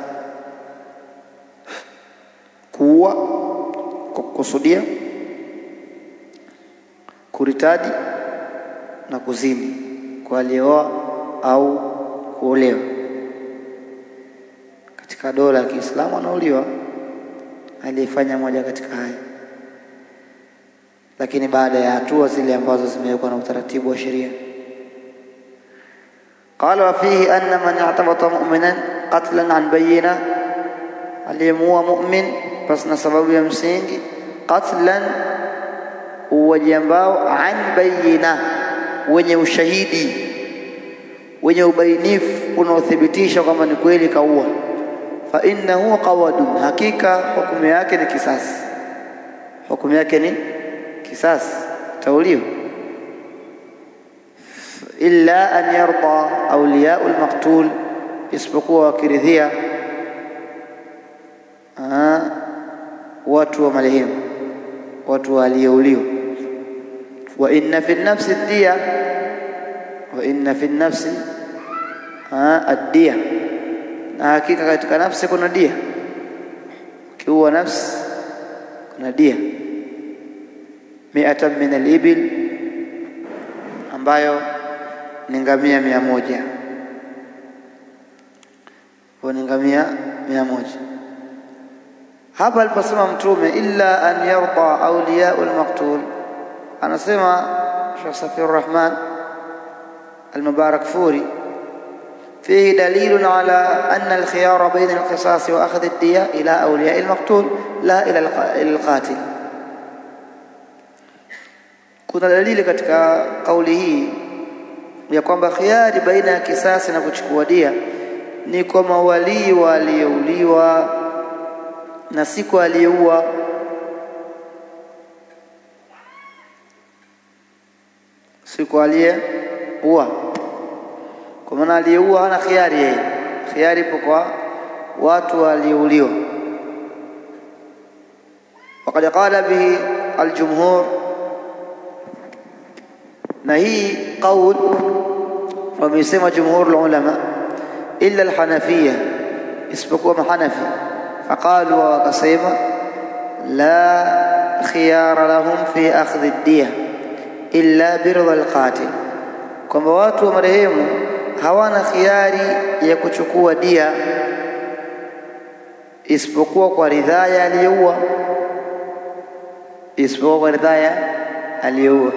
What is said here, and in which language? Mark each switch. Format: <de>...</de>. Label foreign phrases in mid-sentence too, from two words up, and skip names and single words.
<sw>Kuua kwa kusudia, kuritadi, na kuzini kwa aliyeoa au kuolewa. Katika dola ya Kiislamu anauliwa aliyefanya moja katika haya, lakini baada ya hatua zile ambazo zimewekwa na utaratibu wa sheria.</sw> <ar>قال وفيه أن من اعتبط مؤمنا قتلا عن بينة</ar> <sw>aliyemuua mu'min basi na sababu ya msingi, qatlan uwaji ambao</sw> <ar>عن بينة,</ar> <sw>wenye ushahidi, wenye ubainifu unaothibitisha kwamba ni kweli kaua,</sw> <ar>فإنه قود,</ar> <sw>hakika hukumu yake ni kisasi, hukumu yake ni kisasi, taulio.</sw> <ar>إلا أن يرضى أولياء المقتول,</ar> <sw>isipokuwa wakiridhia watu wa marehemu, watu waliouliwa.</sw> <ar>وإن في النفس الدية، وإن في النفس الدية,</ar> <sw>na hakika katika nafsi kuna dia. Kiua nafsi kuna dia 100</sw> <ar>من الإبل,</ar> <sw>ambayo ni ngamia 100, kwa ngamia 100. Hapa aliposema Mtume</sw> <ar>إلا أن يرضى أولياء المقتول, anasema Sheikh Safiyur Rahman al-Mubarakfuri فيه دليل على أن الخيار بين القصاص وأخذ الدية إلى أولياء المقتول لا إلى القاتل.</ar> <sw>kuna dalili katika kauli hii ya kwamba khiari baina ya kisasi na kuchukua dia ni kwa mawali waliouliwa na si kwa aliyeua. Si kwa aliyeua, kwa maana aliyeua hana khiari yeye, khiari ipo kwa watu waliouliwa.</sw> <ar>وقد قال به الجمهور،</ar> <sw>na hii qaul wamesema</sw> <ar>جمهور العلماء إلا الحنفية,</ar> <sw>isipokuwa mahanafi. Faqalu, wakasema</sw> <ar>لا خيار لهم في أخذ الدية إلا برضا القاتل,</ar> <sw>kwamba watu wa marehemu hawana khiari ya kuchukua dia isipokuwa kwa ridhaa ya aliyeua, isipokuwa kwa ridhaa ya aliyeua.</sw>